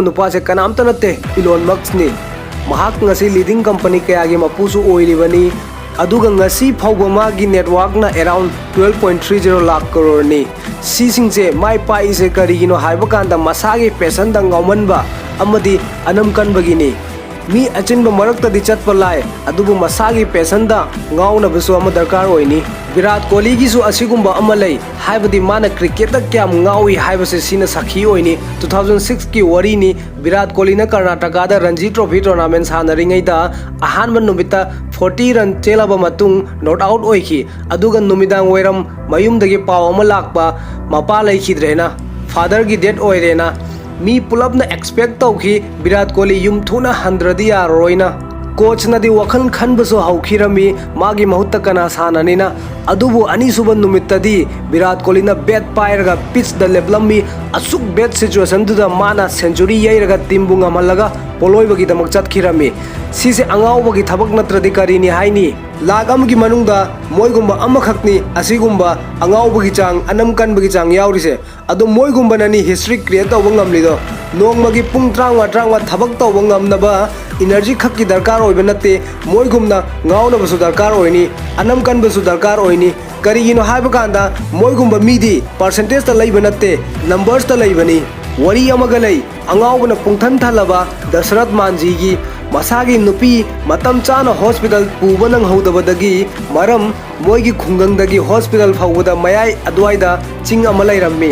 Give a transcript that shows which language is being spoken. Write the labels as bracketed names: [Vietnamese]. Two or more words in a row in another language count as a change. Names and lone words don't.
[Manipuri] nupa se kanamta natte Elon Musk ni mahak ngasi [English] leading company [Manipuri] kayagi mapusu oilibani aduga ngasi phawba magi network na around 12.30 lakh crore ni sisingse Maipak ise karigino haibakanda masagi passion da ngaumanba amadi anam kanbagini mi achinba marakta di chatpa lai adubu masagi passion da ngaonabasu ama darkar oini Virat Kohli gi su asigumba ama lei haibadi mana cricket da kyam ngawi haibase sina sakhi oini 2006 ki wari ni Virat Kohli na Karnataka da Ranji Trophy tournament sanaringai da ahanba numita 40 run chelaba matung [English] not out [Manipuri] oiki aduga numidang oiram mayum dagi paw ama lakpa mapa lai khidrena father gi death oirena mi pulap na expect tawki Virat Kohli yum thuna 100 ya roina coach na di wakhal khan baso haukhirami magi mahutta kana sananina adubu ani suban numittadi Virat Kohli na bat pairaga pitch da leblami asuk [English] bat situation [Manipuri] du da mana century yairaga timbunga malaga poloi bagi damak chat khirami sise angau bagi thabak natradi karini haini lagam gi manungda moigumba amakhakni asigumba angau bagi chang anam kan bagi chang yaurise adu moigumba nani [English] history create [Manipuri] tawba ngamlido nongmagi pung trangwa thabak tawba ngamnaba energy khakki darkar oiba natte moigumna ngauna basu darkar oini anam kan basu darkar oini karigino haibakanda moigumba midi percentage ta leiba natte numbers ta leibani wari amaga lei angawbana pungthan thalaba Dashrath Manjhi gi masagi nupi matam chana hospital puba nang hodabadagi maram moigi khungangdagi hospital phawda mayai adwaida ching ama leirammi